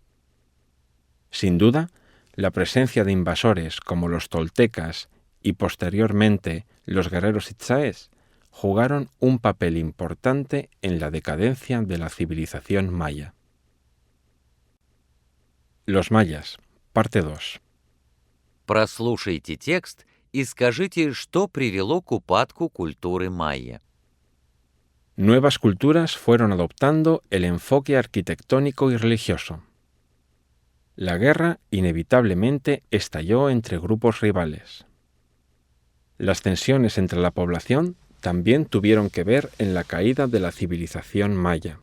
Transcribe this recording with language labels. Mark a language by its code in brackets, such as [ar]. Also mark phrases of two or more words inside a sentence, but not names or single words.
[es] Sin duda, la presencia de invasores como los toltecas y posteriormente los guerreros itzáes jugaron un papel importante en la decadencia de la civilización maya. Los mayas, parte 2. [ru] Прослушайте текст и скажите, что привело к упадку культуры майя. [es] Nuevas culturas fueron adoptando el enfoque arquitectónico y religioso. La guerra inevitablemente estalló entre grupos rivales. Las tensiones entre la población también tuvieron que ver en la caída de la civilización maya.